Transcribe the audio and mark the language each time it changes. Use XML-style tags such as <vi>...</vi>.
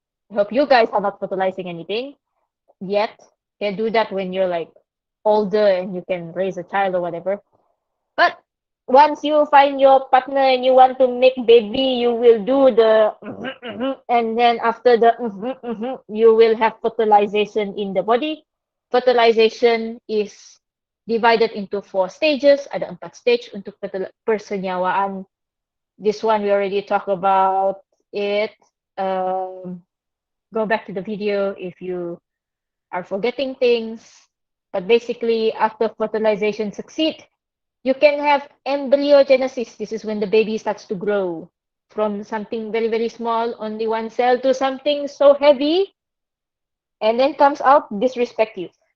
<en>I hope you guys are not fertilizing anything yet. You can do that when you're like older and you can raise a child or whatever. But once you find your partner and you want to make baby, you will do the and then after the you will have fertilization in the body. Fertilization is divided into 4 stages.</en> <ms>Ada 4 stage untuk persenyawaan.</ms> <en>This one we already talked about it. Go back to the video if you are forgetting things. But basically, after fertilization succeed, you can have embryogenesis. This is when the baby starts to grow from something very, very small, only one cell, to something so heavy, and then comes out disrespect you.</en>